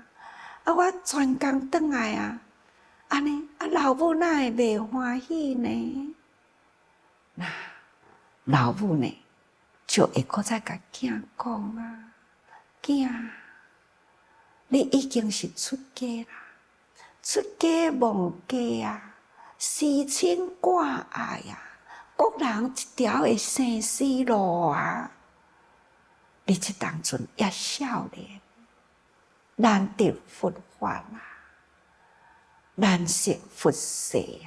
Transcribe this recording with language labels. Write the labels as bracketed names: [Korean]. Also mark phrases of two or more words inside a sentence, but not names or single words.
[Min Nan Chinese] 啊，我全工转来啊。安尼啊，老母哪会袂欢喜呢？那老母呢，就会搁再甲囝讲啊，囝，你已经是出家啦，出家忘家啊，私情挂碍啊，各人一条的生死路啊， 你这当阵也少年，难得佛法啦，难识佛世啊！